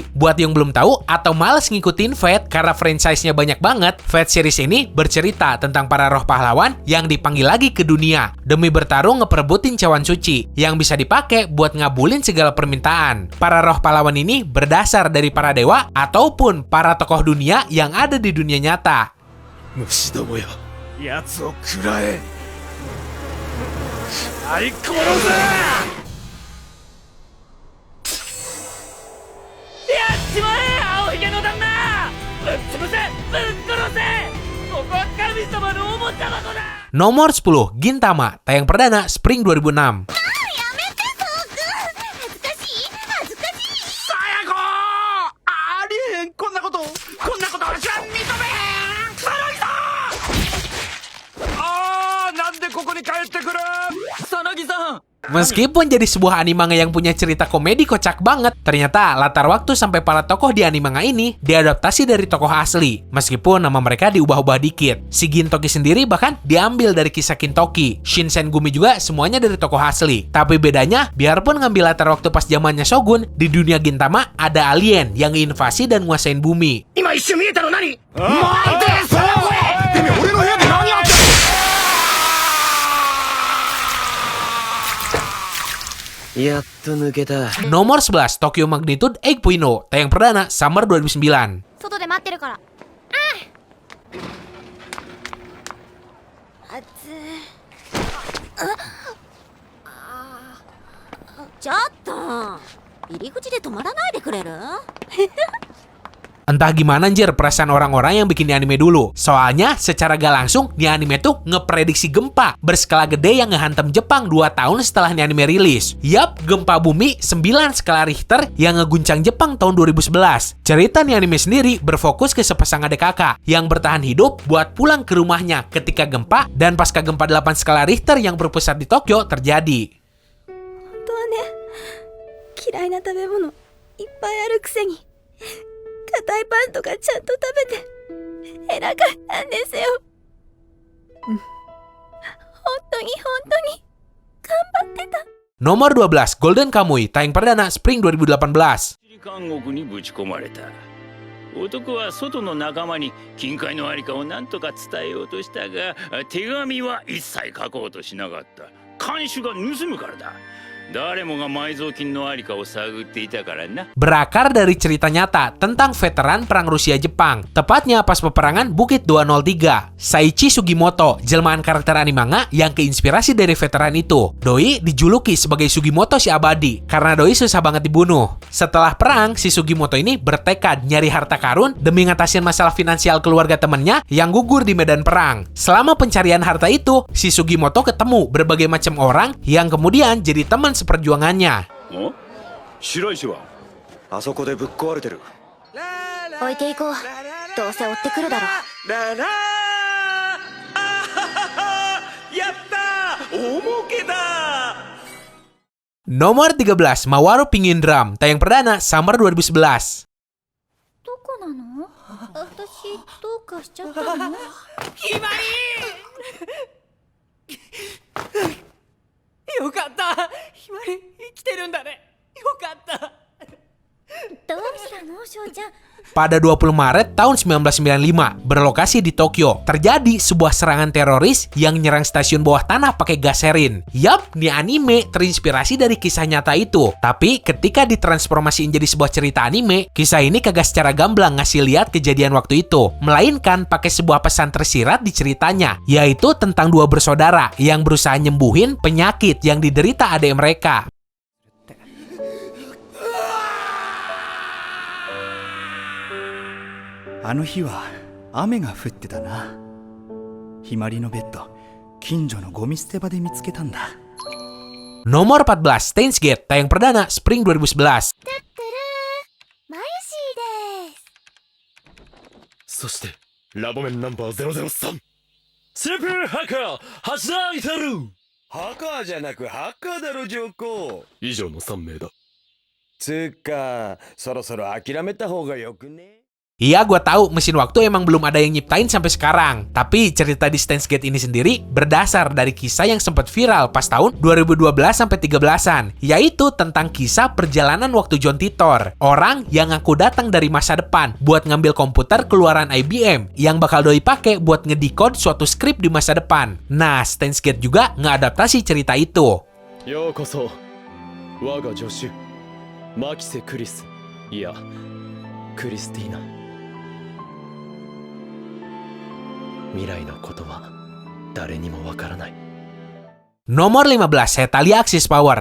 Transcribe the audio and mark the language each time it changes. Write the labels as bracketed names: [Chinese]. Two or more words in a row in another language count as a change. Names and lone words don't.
[Indonesian] Buat yang belum tahu atau males ngikutin Fate karena franchise-nya banyak banget, Fate series ini bercerita tentang para roh pahlawan yang dipanggil lagi ke dunia demi bertarung ngeperebutin cawan suci yang bisa dipakai buat ngabulin segala permintaan. Para roh pahlawan ini berdasar dari para dewa ataupun para tokoh dunia yang ada di dunia nyata. [Japanese] 虫どもよ、奴を食らえ。食らい殺せ。やっちまえ青ひげの旦那、ぶっ潰せぶっ殺せ、ここは神様のおもちゃ箱だ。 [Indonesian] Nomor 10, Gintama, tayang perdana Spring 2006. [Japanese] さやこありえへん、こんなこと私は認めへん。草薙さん、なんでここに帰ってくる。草薙さん、 [Indonesian] Meskipun jadi sebuah anime yang punya cerita komedi kocak banget, ternyata latar waktu sampai para tokoh di anime ini diadaptasi dari tokoh asli. Meskipun nama mereka diubah-ubah dikit. Si Gintoki sendiri bahkan diambil dari kisah Kintoki. Shinsengumi juga semuanya dari tokoh asli. Tapi bedanya, biarpun ngambil latar waktu pas zamannya Shogun, di dunia Gintama ada alien yang invasi dan nguasain bumi. [Japanese] 今一瞬見えたの何？待て、その声！てめえ俺の部屋で何やってんの？やっと抜けた。 [Indonesian] Nomor 11, Tokyo Magnitude 8.0, tayang perdana Summer 2009. [Japanese] 外で待ってるから。あつちょっと入り口で止まらないでくれる？ [Indonesian] Entah gimana anjir perasaan orang-orang yang bikin di anime dulu. Soalnya secara gak langsung di anime tuh ngeprediksi gempa berskala gede yang ngehantam Jepang 2 tahun setelah di anime rilis. Yap, gempa bumi 9 skala Richter yang ngeguncang Jepang tahun 2011. Cerita di anime sendiri berfokus ke sepasang adik kakak yang bertahan hidup buat pulang ke rumahnya ketika gempa dan pasca gempa 8 skala Richter yang berpusat di Tokyo terjadi. [Japanese] 本当はね、嫌いな食べ物いっぱいあるくせに硬いパンとかちゃんと食べて偉かったんですよ。本当に頑張ってた。 [Indonesian] Nomor 12, Golden Kamuy, tayang perdana Spring 2018. [Japanese] 監獄にぶち込まれた。男は外の仲間に金塊のありかを何とか伝えようとしたが、手紙は一切書こうとしなかった。看守が盗むからだ。誰もが埋蔵金のありかを探っていたからな。 [Indonesian] Berakar dari cerita nyata tentang veteran perang Rusia-Jepang, tepatnya pas peperangan Bukit 203. Saichi Sugimoto, jelmaan karakter anime manga yang keinspirasi dari veteran itu. Doi dijuluki sebagai Sugimoto si abadi karena Doi susah banget dibunuh. Setelah perang, si Sugimoto ini bertekad nyari harta karun demi ngatasin masalah finansial keluarga temennya yang gugur di medan perang. Selama pencarian harta itu, si Sugimoto ketemu berbagai macam orang yang kemudian jadi teman seperjuangannya. [Japanese] 白石はあそこでぶっ壊れてる。置いていこう。どうせ追ってくるだろ。ララやったー、大儲けだ。 [Indonesian] Nomor 13, Mawaru Pingin Drum, tayang perdana Summer 2011. [Japanese] どこなの？私どうかしちゃったの？ひまりよかった、ひまり生きてるんだね。よかった。どうしたの、翔ちゃん？ [Indonesian] Pada 20 Maret tahun 1995, berlokasi di Tokyo, terjadi sebuah serangan teroris yang nyerang stasiun bawah tanah pakai gas sarin. Yap, nih anime terinspirasi dari kisah nyata itu. Tapi ketika ditransformasiin jadi sebuah cerita anime, kisah ini kagak secara gamblang ngasih lihat kejadian waktu itu, melainkan pakai sebuah pesan tersirat di ceritanya, yaitu tentang dua bersaudara yang berusaha nyembuhin penyakit yang diderita adik mereka. [Japanese] あの日は雨が降ってたな。ひまりのベッド、近所のゴミ捨て場で見つけたんだ。 [Indonesian] Nomor 14, Steins Gate, tayang perdana Spring 2011. [Japanese] マユシーです。そしてラボメンナンバー003スーパーハッカー発動いたる。ハッカーじゃなくハッカーだろ上皇。以上の3名だ。つーかそろそろ諦めた方がよくね。 [Indonesian] Iya, gue tahu mesin waktu emang belum ada yang nyiptain sampai sekarang. Tapi cerita di Steins Gate ini sendiri berdasar dari kisah yang sempat viral pas tahun 2012 sampai 13-an, yaitu tentang kisah perjalanan waktu John Titor, orang yang ngaku datang dari masa depan buat ngambil komputer keluaran IBM yang bakal doi pakai buat ngedecode suatu skrip di masa depan. Nah, Steins Gate juga ngeadaptasi cerita itu. [Japanese] ようこそ我が助手マキセ・クリスいやクリスティーナ未来のことは誰にもわからない [Indonesian] Nomor 15, Hetalia Axis Power.